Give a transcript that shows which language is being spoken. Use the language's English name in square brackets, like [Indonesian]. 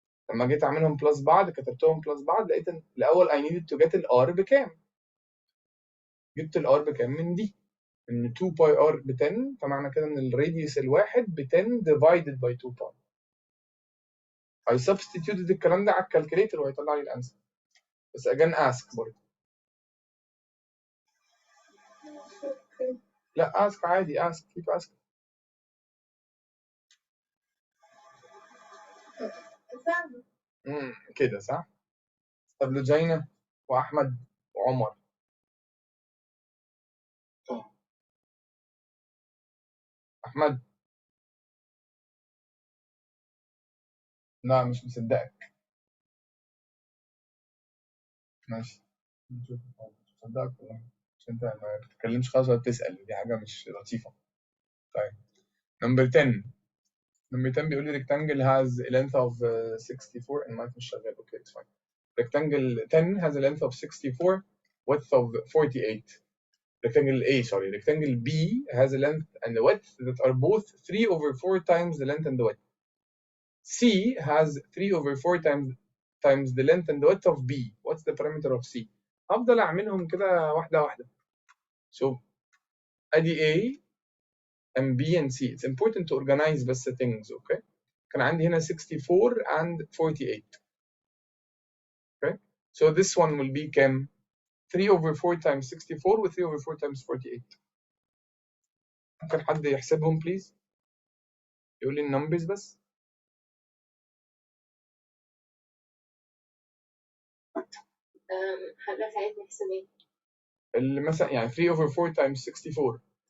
[Arabic] لما جيت أعملهم بلس بعض كتبتهم بلس بعض لقيت الأول [English] I needed to get [Arabic] الR بكام؟ جبت الR بكام من دي؟ ان 2 باي ار ب 10 فمعنى كده ان الراديوس الواحد ب 10 [English] divided by [Arabic] 2 باي. [English] I substituted [Arabic] الكلام ده على الكالكوليتر وهيطلع لي الانسر. بس [English] again ask [Arabic] برضه. لا ask عادي [English] ask keep asking. [Arabic] كده صح؟ طب لجينا واحمد وعمر. احمد لا مش مصدقك. ماشي مش مصدقك والله عشان انت ما بتتكلمش خالص ولا بتسأل، دي حاجة مش لطيفة. طيب نمبر 10. نمبر 10 بيقول لي [English] rectangle has a length of 64 and might [Arabic] مش شغال. اوكي [English] it's fine. Rectangle 10 has a length of 64, width of 48. Rectangle A, sorry, rectangle B has a length and a width that are both 3 over 4 times the length and the width. C has 3 over 4 times the length and the width of B. What's the parameter of C? [Arabic] هفضل أعملهم كده واحدة واحدة. [English] So [Arabic] أدي [English] A and B and C. It's important to organize [Arabic] بس [English] things, okay? [Arabic] كان عندي هنا 64 and 48. [English] Okay? So this one will be [Arabic] كام؟ [English] 3 over 4 times 64 و 3 over 4 times 48. [Arabic] ممكن حد يحسبهم [English] please؟ [Arabic] يقول لي النمبرز بس. حضرتك عايز نحسب ايه؟ اللي مثلا يعني [English] 3 over 4 times 64.